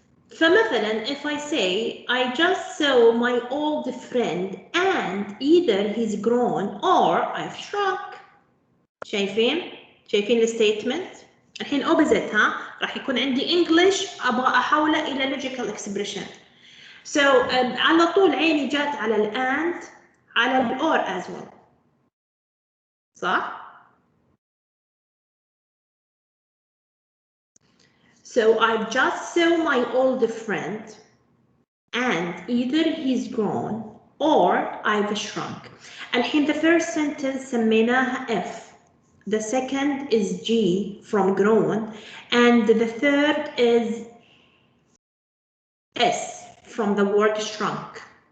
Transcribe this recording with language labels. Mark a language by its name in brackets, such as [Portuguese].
[English] فمثلا if I say I just saw my old friend and either he's grown or I've shrunk. [Arabic] شايفين الستيتمنت؟ الحين opposite ها راح يكون عندي English أبغى أحوله إلى logical expression. So على طول عيني جات على ال and على ال or [English] as well. [Arabic] صح؟ [English] So I just saw my old friend and either he's grown or I've shrunk. [Arabic] الحين [English] the first sentence [Arabic] سميناها [English] F. The second is G from grown and the third is S from the word shrunk.